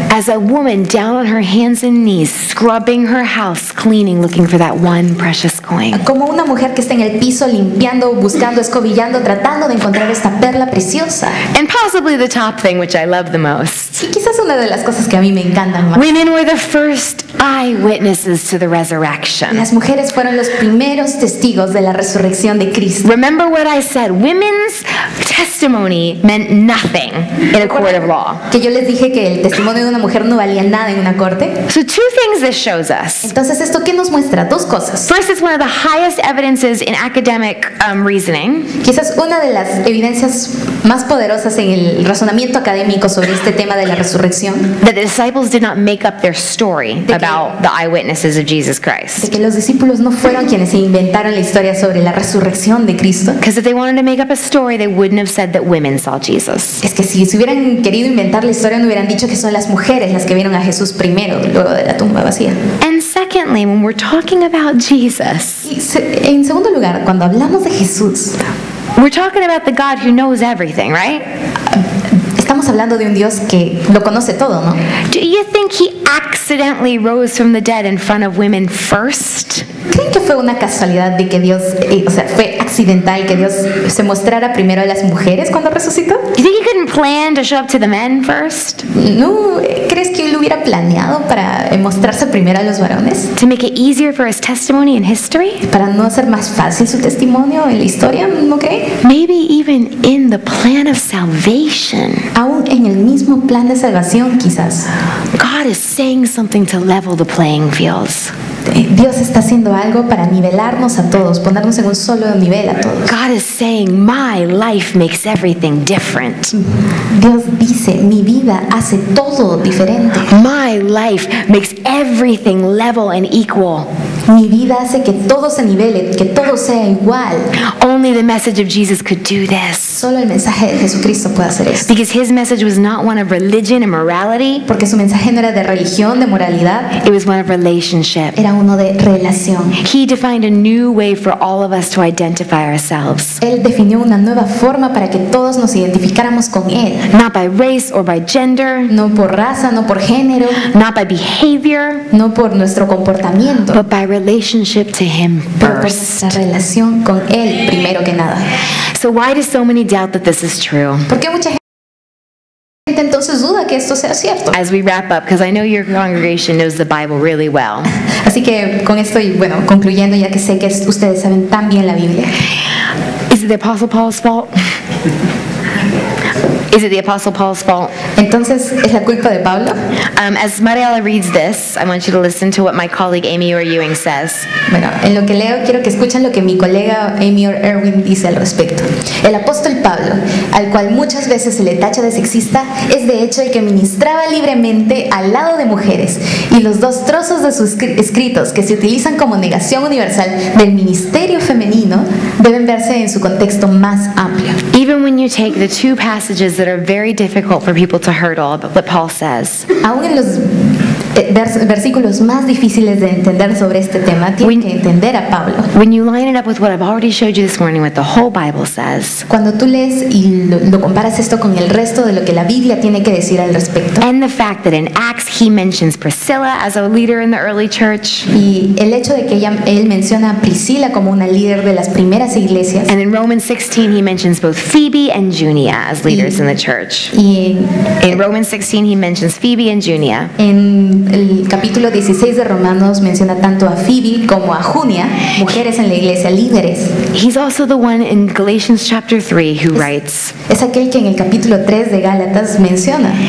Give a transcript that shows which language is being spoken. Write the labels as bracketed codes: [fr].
[en] As a woman down on her hands and knees, scrubbing her house, cleaning, looking for that one precious coin. [es] como una mujer que está en el piso limpiando, buscando, escobillando, tratando de encontrar esta perla preciosa. [en] And possibly the top thing, which I love the most. [es] Y quizás una de las cosas que a mí me encantan más. [en] Women were the first eyewitnesses to the resurrection. [es] Las mujeres fueron los primeros testigos de la resurrección de Cristo. [en] Remember what I said, women's testimony meant nothing in a court of law. [es] Que yo les dije que el testimonio de una mujer no valía nada en una corte. [en] So two things this shows us. [es] Entonces, ¿esto qué nos muestra? Dos cosas. [en] First, it's one of the highest evidences in academic reasoning [es] Quizás una de las evidencias más poderosas en el razonamiento académico sobre este tema de la resurrección, [en] that the disciples did not make up their story about the eyewitnesses of Jesus [es] de [en] Christ. [es] que los discípulos no fueron quienes se inventaron la historia sobre la resurrección de Cristo. [en] Because if they wanted to make up a story, they wouldn't have said that women saw Jesus. [es] Es que si se hubieran querido inventar la historia, no hubieran dicho que son las mujeres las que vieron a Jesús primero, luego de la tumba vacía. [en] And secondly, when we're talking about Jesus, [es] Y en segundo lugar, cuando hablamos de Jesús, [en] we're talking about the God who knows everything, right? [es] estamos hablando de un Dios que lo conoce todo, ¿no? [en] Do you think he accidentally rose from the dead in front of women first? [es] ¿Creen que fue una casualidad de que Dios, fue accidental que Dios se mostrara primero a las mujeres cuando resucitó? [en] You think he couldn't plan to show up to the men first? [es] ¿No crees que él hubiera planeado para mostrarse primero a los varones? [en] To make it easier for his testimony in history? [es] Para no hacer más fácil su testimonio en la historia, ¿no creen? [en] Maybe even in the plan of salvation. [es] Aún en el mismo plan de salvación, quizás. [en] God is saying something to level the playing fields. [es] Dios está haciendo algo para nivelarnos a todos, ponernos en un solo nivel a todos. [en] God is saying, my life makes everything different. [es] Dios dice, mi vida hace todo diferente. [en] My life makes everything level and equal. [es] Mi vida hace que todo se nivele, que todo sea igual. [en] Only the message of Jesus could do this. [es] Solo el mensaje de Jesucristo puede hacer esto. [en] Because his message was not one of religion and morality. [es] Porque su mensaje no era de religión, de moralidad, [en] It was one of relationship. [es] era uno de relación. [en] He defined a new way for all of us to identify ourselves. [es] Él definió una nueva forma para que todos nos identificáramos con Él. [en] Not by race or by gender, [es] No por raza, no por género, [en] not by behavior, [es] no por nuestro comportamiento, [en] but by relationship to him [es] pero por [en] first. [es] nuestra relación con Él primero que nada. [en] So why do so many doubt that this is true? [es] ¿Por qué mucha gente entonces duda que esto sea cierto? [en] As we wrap up, because I know your congregation knows the Bible really well, [es] Así que con esto y bueno, concluyendo, ya que sé que ustedes saben tan bien la Biblia, [en] is Is it the Apostle Paul's fault? Is it the Apostle Paul's fault? [es] Entonces, ¿es la culpa de Pablo? [en] As Mariela reads this, I want you to listen to what my colleague Amy Orr Ewing says. [es] Bueno, en lo que leo quiero que escuchen lo que mi colega Amy Orr Ewing dice al respecto. El apóstol Pablo, al cual muchas veces se le tacha de sexista, es de hecho el que ministraba libremente al lado de mujeres, y los dos trozos de sus escritos que se utilizan como negación universal del ministerio femenino deben verse en su contexto más amplio. [en] Even when you take the two passages that are very difficult for people to hurdle, what Paul says, [es] Aún en los versículos más difíciles de entender sobre este tema, tienen que entender a Pablo. [en] when you line it up with what I've already showed you this morning, what the whole Bible says, [es] Cuando tú lees y lo comparas esto con el resto de lo que la Biblia tiene que decir al respecto, [en] and the fact that in Acts he mentions Priscilla as a leader in the early church, [es] y el hecho de que él menciona a Priscila como una líder de las primeras iglesias, [en] and in Romans 16 he mentions both Phoebe and Junia as leaders in the church. [es] y [en] In Romans 16 he mentions Phoebe and Junia. [es] en el capítulo 16 de Romanos menciona tanto a Phoebe como a Junia, mujeres en la iglesia, líderes. [en] He's also the one in Galatians chapter 3 who writes, [es] Es aquel que en el capítulo 3 de Gálatas menciona: